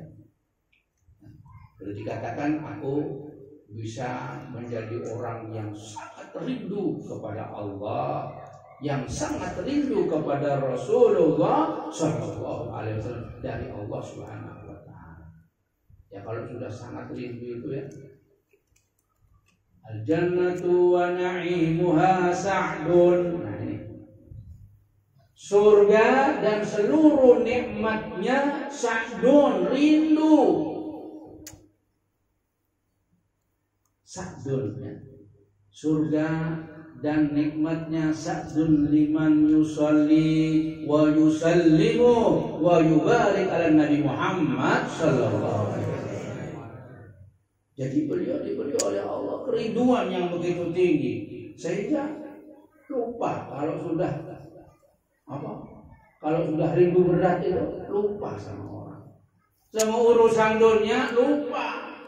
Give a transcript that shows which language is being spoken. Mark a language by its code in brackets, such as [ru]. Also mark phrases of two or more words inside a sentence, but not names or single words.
[id] Lalu dikatakan aku bisa menjadi orang yang sangat rindu kepada Allah, yang sangat rindu kepada Rasulullah [ar] صلى الله عليه وسلم [id] dari Allah [ar] سبحانه وتعالى. [id] Ya kalau sudah sangat rindu itu ya, [ar] الجنة ونعيمها سعد. [id] Nah ini surga dan seluruh nikmatnya sa'dun, rindu. Sa'dun ya. Surga dan nikmatnya [ar] سعد لمن يصلي ويسلم ويبارك على نبي محمد صلى الله عليه وسلم. [id] Jadi beliau diberi oleh Allah keriduan yang begitu tinggi sehingga lupa kalau sudah rindu berat itu lupa sama orang, sama urusan dunia lupa.